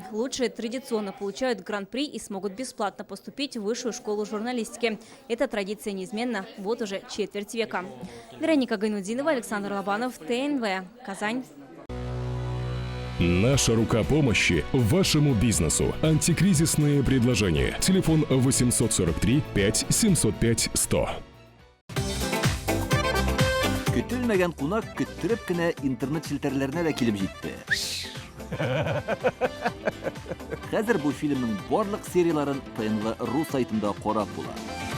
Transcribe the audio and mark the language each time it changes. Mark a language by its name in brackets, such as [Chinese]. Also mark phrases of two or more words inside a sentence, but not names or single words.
[Russian] Лучшие традиционно получают гран-при и смогут бесплатно поступить в высшую школу журналистики. Эта традиция неизменна вот уже четверть века. Вероника Гайнудинова, Александр Лобанов, ТНВ, Казань. Наша рука помощи вашему бизнесу. Антикризисные предложения. Телефон 843 5 705 100. [Tatar] Көтелмәгән кунак көттүреп кенә интернет челтәрләренә дә килеп җитте. Хәзер бу фильмның барлык серияларын ТНВ.ру сайтында карап була.